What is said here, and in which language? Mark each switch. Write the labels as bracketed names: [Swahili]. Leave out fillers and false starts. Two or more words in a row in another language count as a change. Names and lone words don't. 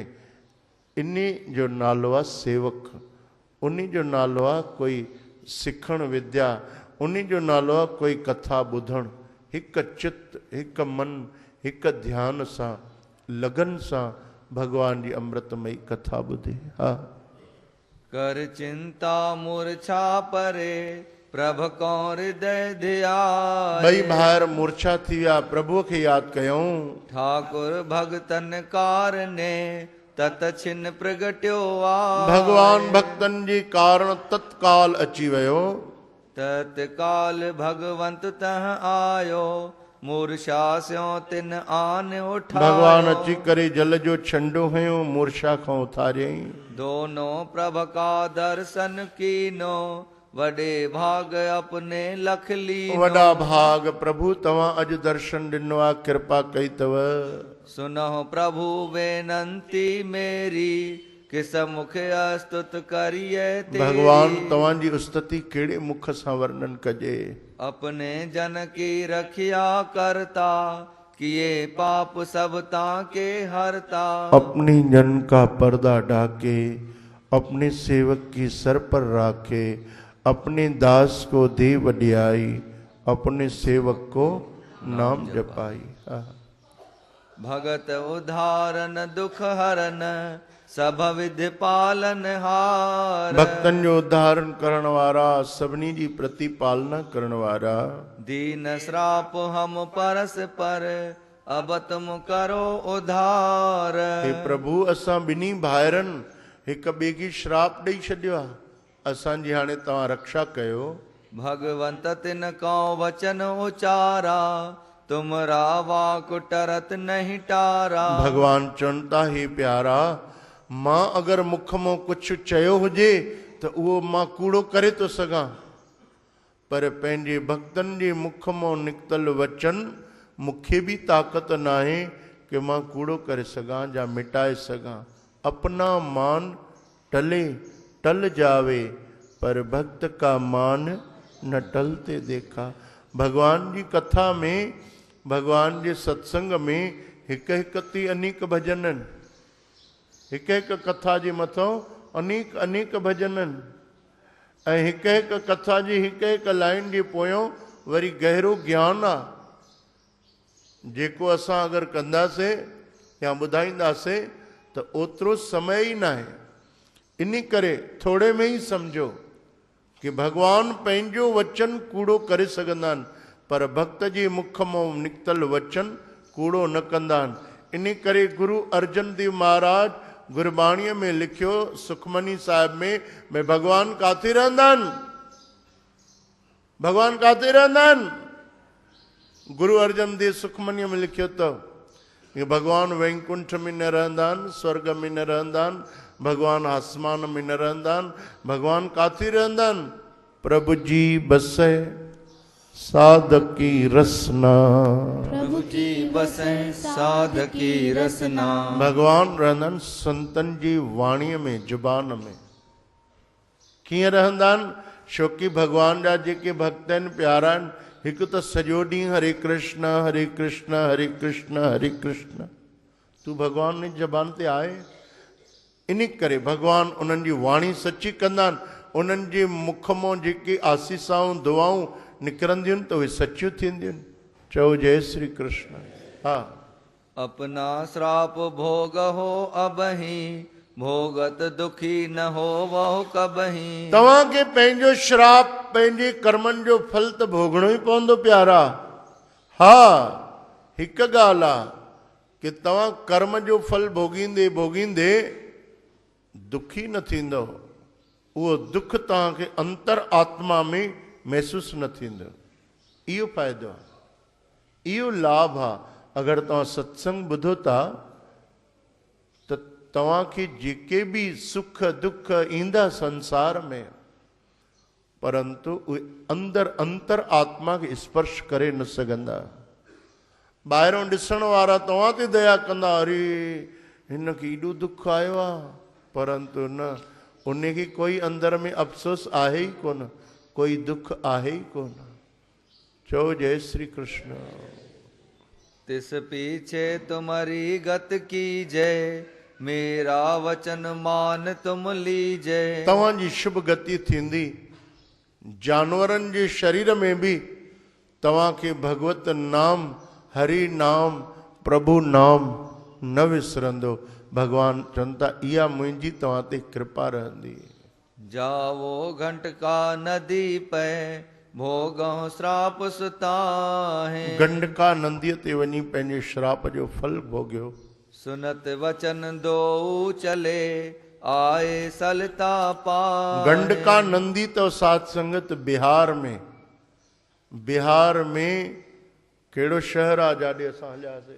[Sindhi] इन जो नालो आहे सेवक, उन जो नालो आहे कोई सिखण विद्या, उन जो नालो आहे कोई कथा ॿुधणु। हिकु चित, हिकु मन, हिकु ध्यान सां, लगन सां भगवान जी अमृतमयी कथा ॿुधे। हा। [Hindi] कर चिंता मूर्छा परे, प्रभ को हृदय ध्यान। [Sindhi] ॿई भाइर मूर्छा थी विया, प्रभुअ खे यादि कयऊं। [Hindi] ठाकुर भगतन कारने, तत छिन प्रगट्यो आ। [Sindhi] भगवान भक्तन जी कारण तत्काल अची वियो। [Hindi] तत्काल भगवंत तह आयो, मूर्छा स्यो तिन आन उठायो। [Sindhi] भगवान अची करे जल जो छंडो हयो, मूर्छा खां उथारियईं। [Hindi] दोनों प्रभ का दर्शन कीनो, वडे भाग अपने लख लीनो। [Sindhi] वॾा भाग प्रभु तव्हां अॼु दर्शन ॾिनो आहे, कृपा कई अथव। [Hindi] सुनहो प्रभु बेनंती मेरी, किस मुख स्तुत करिए तेरी। [Sindhi] भगवान तव्हांजी स्तुति कहिड़े मुख सां वर्णन कजे। [Hindi] अपने जन की रखिया करता, किए पाप सब ताके हरता। अपनी जन का पर्दा ढाके, अपने सेवक की सर पर राखे, अपने दास को दे वडियाई, अपने सेवक को नाम जपाई। भगत उदाहरण दुख हरन, सब विधि पालन हार। [Sindhi] भक्तन जो उद्धारण करण वारा, सभिनी जी प्रतिपालना करण वारा। [Hindi] दीन श्राप हम परस पर, अब तुम करो उधार। [Sindhi] हे प्रभु, असां ॿिन्ही भाइरनि हिक ॿिए खे श्राप ॾेई छॾियो आहे, असांजी हाणे तव्हां रक्षा कयो। [Hindi] भगवंत तिन को वचन उचारा, तुमरा वाक टरत नहीं टारा। [Sindhi] भगवान चवनि था, हे प्यारा, मां अगरि मुख मां कुझु चयो हुजे त उहो मां कूड़ो करे थो सघां, पर पंहिंजे भक्तनि जे मुख मां निकितल वचन मूंखे बि ताक़त न आहे कि मां कूड़ो करे सघां या मिटाए सघां। [Hindi] अपना मान टले टल जावे, पर भक्त का मान न टलते देखा। [Sindhi] भगवान जी कथा में, भगवान जे सत्संग में हिकु हिकु थी अनेक भजन आहिनि, हिकु हिकु कथा जे मथां अनेक अनेक भजन आहिनि, ऐं हिकु हिकु कथा जी हिकु हिकु लाइन जे पोयों वरी गहरो ज्ञान आहे, जेको असां अगरि कंदासीं या ॿुधाईंदासीं त ओतिरो समय ई न आहे। इन करे थोरे में ई सम्झो कि भगवान पंहिंजो वचन कूड़ो करे सघंदा आहिनि, पर भक्त जे मुख मां निकितल वचन कूड़ो न कंदा आहिनि। इन करे गुरु अर्जन देव महाराज गुरबाणीअ में लिखियो, सुखमनी साहिब में, भई भगवान काथे रहंदा आहिनि? भगवान काथे रहंदा आहिनि? गुरु अर्जन देव सुखमनीअ में लिखियो अथव कि भगवान वैकुंठ में न रहंदा आहिनि, स्वर्ग में न रहंदा आहिनि, भगवान आसमान में न रहंदा आहिनि, भगवान काथे रहंदा आहिनि? [Hindi] प्रभु जी बसे साधकी रसना। प्रभु जी बसे साधकी रसना। [Sindhi] भगवान रहंदा आहिनि संतन जी वाणीअ में, जुबान में। कीअं रहंदा आहिनि? छोकी भगवान जा जेके भक्त आहिनि, प्यारा आहिनि, हिकु त सॼो ॾींहुं हरे कृष्ण हरे कृष्ण हरे कृष्ण हरे कृष्ण। तूं भगवान जी ज़बान ते आहे। इन करे भगवान उन्हनि जी वाणी सची कंदा आहिनि। उन्हनि जे मुख मां जेके आसीसाऊं दुआऊं निकिरंदियूं आहिनि त उहे सचियूं थींदियूं आहिनि। चओ जय श्री कृष्ण। हा। [Hindi] अपना श्राप भोग हो अबही, भोगत दुखी न हो वह कबही। [Sindhi] तव्हांखे पंहिंजो श्राप, पंहिंजे कर्मनि जो फल त भोगणो ई पवंदो प्यारा। हा, हिकु ॻाल्हि आहे कि तव्हां कर्म जो फल भोगींदे भोगींदे दुखी न थींदो। उहो दुख तव्हांखे अंतर आत्मा में महसूस न थींदो। इहो फ़ाइदो आहे, इहो लाभ आहे। अगरि तव्हां सत्संग ॿुधो था त तव्हांखे जेके बि सुख दुख ईंदा संसार में, परंतु उहे अंदर अंतर आत्मा खे स्पर्श करे न सघंदा। ॿाहिरों ॾिसण वारा तव्हां ते दया कंदा, अरे हिन खे एॾो दुख आयो आहे, परंतु न, उनखे कोई अंदर में अफ़सोस आहे ई कोन, कोई दुख आहे ई कोन। चओ जय श्री कृष्ण। [Hindi] तिस पीछे तुम्हारी गत की जय, मेरा वचन मान तुम लीजे। [Sindhi] तव्हांजी शुभ गति थींदी। जानवरनि जे शरीर में बि तव्हांखे भगवत नाम, हरि नाम, प्रभु नाम न विसरंदो। भगवान चवनि था इहा मुंहिंजी तव्हां ते कृपा रहंदी। [Hindi] जावो घंट का नदी पे, भोगो श्राप सुताहे। [Sindhi] गंडका नंदीअ ते वञी पंहिंजे श्राप जो फल भोगियो। [Hindi] सुनत वचन दो चले, आए सलता पाए। [Sindhi] गंडका नंदी तो साध संगत बिहार में। बिहार में कहिड़ो शहर आहे जाॾे असां हलियासीं?